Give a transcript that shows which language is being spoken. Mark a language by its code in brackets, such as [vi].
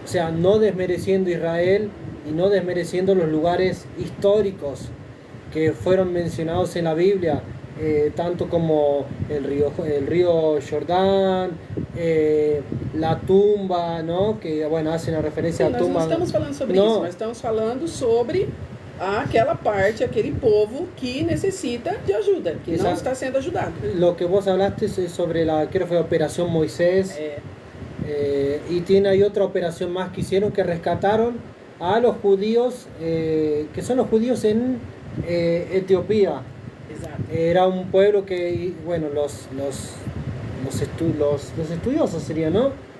[es] O sea, no desmereciendo Israel y no desmereciendo los lugares históricos que fueron mencionados en la Biblia, tanto como el río Jordán, la tumba, ¿no? Que, bueno, hacen una referencia a la tumba. [pt] Nós não estamos falando sobre isso, nós estamos falando sobre aquela parte, aquele povo que necesita de ajuda, que não está sendo ajudado. [es] Lo que vos hablaste es sobre creo que fue Operación Moisés, y hay otra operación más que hicieron, que rescataron a los judíos, que son los judíos en Etiopía. Exacto. Era un pueblo que, bueno, los estudiosos serían, ¿no?